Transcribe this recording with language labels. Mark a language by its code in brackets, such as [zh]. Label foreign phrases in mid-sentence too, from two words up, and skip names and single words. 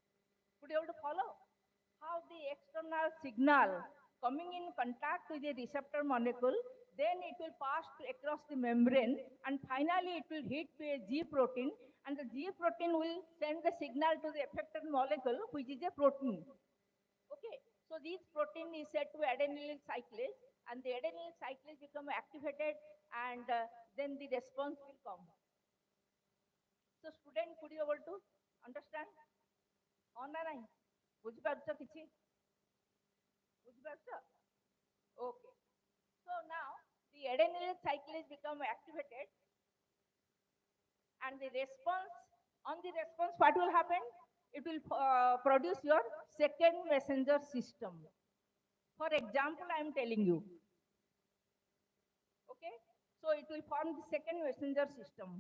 [en] Could you able to follow? how the external signal coming in contact with the receptor molecule, then it will pass across the membrane, and finally it will hit to a G protein, and the G protein will send the signal to the effector molecule, which is a protein. Okay, so this protein is said to adenylyl cyclase, and the adenylyl cyclase become activated, and then the response will come. So student, could you able to understand? On na nahi? [or] ବୁଝି ପାରୁଛ କିଛି? ବୁଝି ପାରୁଛ? [en] Okay. So now the adenylyl cyclase become activated, and the response, on the response, what will happen? It will produce your second messenger system. For example, I am telling you. Okay, so it will form the second messenger system.